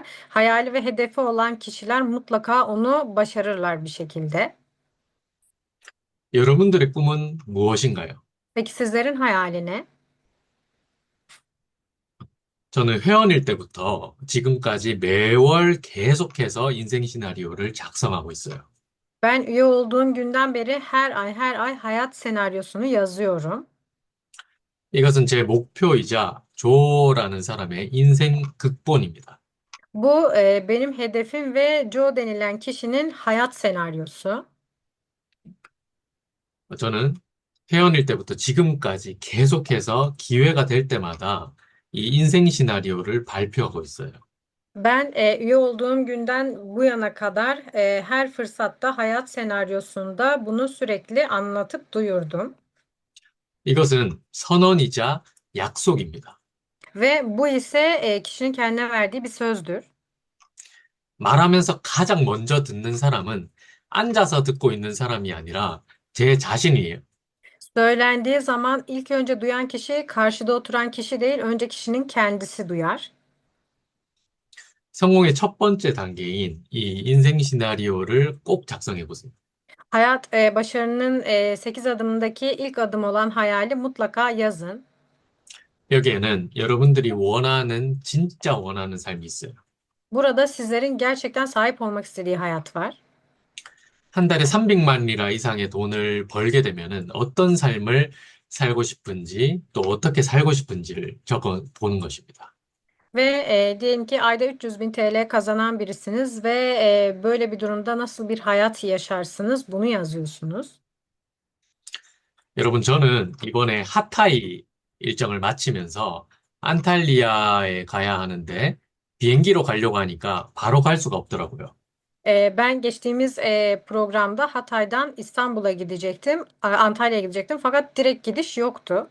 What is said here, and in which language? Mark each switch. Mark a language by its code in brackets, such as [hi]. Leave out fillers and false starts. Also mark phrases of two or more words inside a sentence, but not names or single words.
[tr] Hayali ve hedefi olan kişiler mutlaka onu başarırlar bir şekilde. [ko] 여러분들의 꿈은 무엇인가요? [tr] Peki sizlerin hayali ne? [ko] 저는 회원일 때부터 지금까지 매월 계속해서 인생 시나리오를 작성하고 있어요. [tr] Ben üye olduğum günden beri her ay hayat senaryosunu yazıyorum. [ko] 이것은 제 목표이자 조라는 사람의 인생 극본입니다. [tr] Bu benim hedefim ve Joe denilen kişinin hayat senaryosu. [ko] 저는 회원일 때부터 지금까지 계속해서 기회가 될 때마다 이 인생 시나리오를 발표하고 있어요. [tr] Ben üye olduğum günden bu yana kadar her fırsatta hayat senaryosunda bunu sürekli anlatıp duyurdum. [ko] 이것은 선언이자 약속입니다. [tr] Ve bu ise kişinin kendine verdiği bir sözdür. [ko] 말하면서 가장 먼저 듣는 사람은 앉아서 듣고 있는 사람이 아니라 제 자신이에요. [tr] Söylendiği zaman ilk önce duyan kişi karşıda oturan kişi değil, önce kişinin kendisi duyar. [ko] 성공의 첫 번째 단계인 이 인생 시나리오를 꼭 작성해 보세요. [tr] Başarının 8 adımındaki ilk adım olan hayali mutlaka yazın. [ko] 여기에는 여러분들이 원하는, 진짜 원하는 삶이 있어요. [tr] Burada sizlerin gerçekten sahip olmak istediği hayat var. [ko] 한 달에 300만 리라 이상의 돈을 벌게 되면은 어떤 삶을 살고 싶은지 또 어떻게 살고 싶은지를 적어 보는 것입니다. [tr] Ve diyelim ki ayda 300 bin TL kazanan birisiniz ve böyle bir durumda nasıl bir hayat yaşarsınız bunu yazıyorsunuz. [ko] 여러분, 저는 이번에 하타이 일정을 마치면서 안탈리아에 가야 하는데 비행기로 가려고 하니까 바로 갈 수가 없더라고요. [tr] Ben geçtiğimiz programda Hatay'dan İstanbul'a gidecektim, Antalya'ya gidecektim fakat direkt gidiş yoktu.